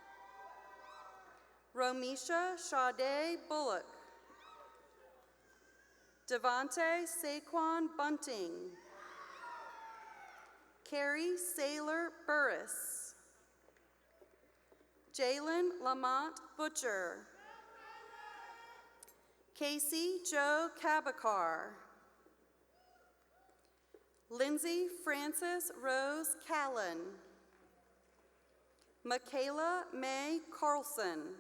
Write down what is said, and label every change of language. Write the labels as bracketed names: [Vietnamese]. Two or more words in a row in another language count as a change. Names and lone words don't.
[English] Romisha Sade Bullock. Devonte Saquon Bunting. Carrie Saylor Burris. Jalen Lamont Butcher. Casey Joe Cabakar. Lindsay Frances Rose Callan. Michaela May Carlson.